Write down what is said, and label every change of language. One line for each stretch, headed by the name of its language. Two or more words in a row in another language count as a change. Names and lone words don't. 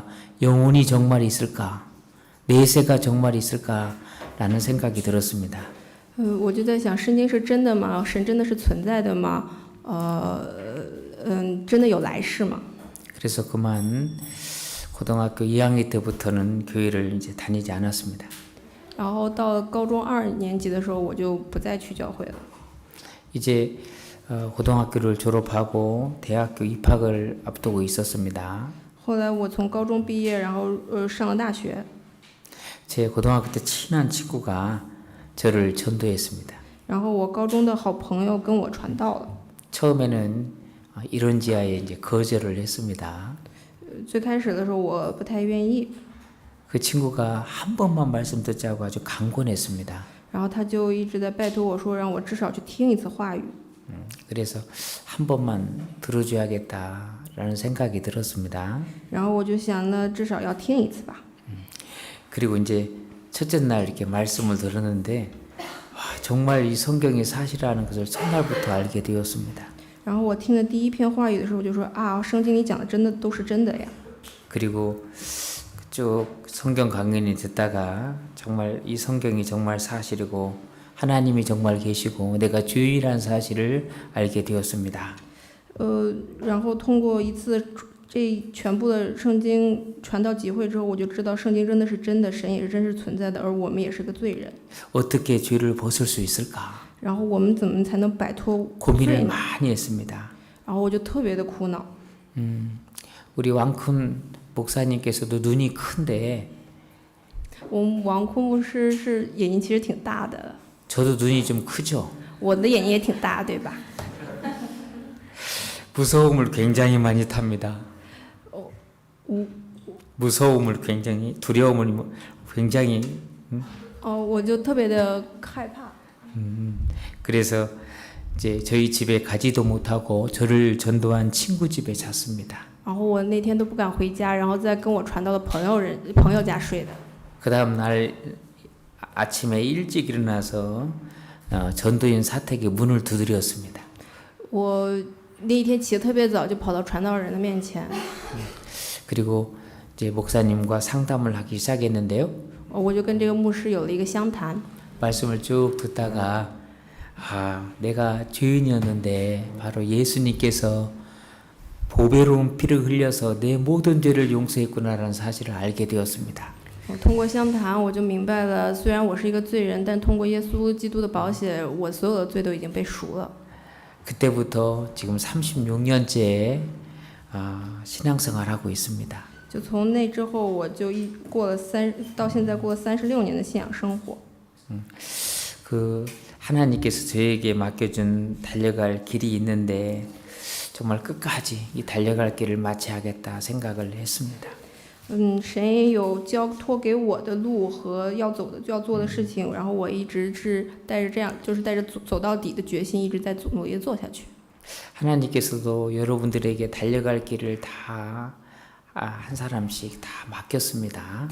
Korean: 영혼이 정말 있을까? 내세가 정말 있을까? 라는 생각이 들었습니다.
Chinese: 我就在想，圣经是真的吗？神真的是存在的吗？真的有来世吗？
Korean: 그래서 그만 고등학교 2학년 때부터는 교회를 이제 다니지 않았습니다.
Chinese: 然后到了高中2年级的时候，我就不再去教会了。
Korean: 이제 고등학교를 졸업하고 대학교 입학을 앞두고 있었습니다.
Chinese: 后来我从高中毕业，然后上了大学。
Korean: 제 고등학교 때 친한 친구가 저를 전도했습니다.
Chinese: 然后我高中的好朋友跟我传道了。
Korean: 처음에는 이런지하에 이제 거절을 했습니다.
Chinese: 最开始的时候我不太愿意，
Korean: 그 친구가 한 번만 말씀 듣자고 아주 강권했습니다.
Chinese: 然后他就一直在拜托我说，让我至少去听一次话语。
Korean: 그래서 한 번만 들어줘야겠다라는 생각이 들었습니다.
Chinese: 然后我就想呢，至少要听一次吧。
Korean: 그리고 이제 첫째 날 이렇게 말씀을 들었는데 정말 이 성경이 사실이라는 것을 첫날부터 알게 되었습니다.
Chinese: 然后我听了第一篇话语的时候，我就说啊，圣经里讲的真的都是真的呀。
Korean: 그리고 쭉 성경 강연이 듣다가 정말 이 성경이 정말 사실이고 하나님이 정말 계시고 내가 주일이라는 사실을 알게 되었습니다.
Chinese: 然后通过一次这全部的圣经传到集会之后，我就知道圣经真的是真的，神也是真实存在的，而我们也是个罪人。
Korean: 어떻게 죄를 벗을 수 있을까?
Chinese: 然后我们怎么才能摆脱罪
Korean: 고민을
Chinese: 呢？
Korean: 많이 했습니다.
Chinese: 然后我就特别的苦恼。
Korean: 우리 왕쿤 목사님께서도 눈이 큰데
Chinese: 我们王坤牧师是眼睛其实挺大的，
Korean: 저도 눈이 좀 크죠.
Chinese: 我的眼睛也挺大，对吧？
Korean: 무서움을 굉장히 많이 탑니다.
Chinese: 我
Korean: 무서움을 굉장히 두려움을 굉장히
Chinese: 我就特别的害怕。
Korean: 그래서 이제 저희 집에 가지도 못하고 저를 전도한 친구 집에 잤습니다.
Chinese: 然后我那天都不敢回家，然后在跟我传道的朋友家睡的。
Korean: 그 다음 날 아침에 일찍 일어나서 전도인 사택의 문을 두드렸습니다.
Chinese: 我那一天起得特别早，就跑到传道人的面前，
Korean: 그리고 이제 목사님과 상담을 하기 시작했는데요.
Chinese: 我就跟这个牧师有了一个相谈。
Korean: 말씀을 쭉 듣다가 내가 죄인이었는데 바로 예수님께서 보배로운 피를 흘려서 내 모든 죄를 용서했구나라는 사실을 알게 되었습니다.
Chinese: 我通过相谈，我就明白了，虽然我是一个罪人，但通过耶稣基督的宝血，我所有的罪都已经被赎了。
Korean: 그때부터 지금 36년째 신앙생활을 하고 있습니다.
Chinese: 就从那之后，我就到现在过了36年的信仰生活。
Korean: 그 하나님께서 저에게 맡겨준 달려갈 길이 있는데 정말 끝까지 이 달려갈 길을 마쳐야겠다 생각을 했습니다.
Chinese: 神也有交托给我的路和要做的事情，然后我一直是带着走到底的决心，一直在努力做下去。
Korean: 하나님께서도 여러분들에게 달려갈 길을 다 한 사람씩 다 맡겼습니다.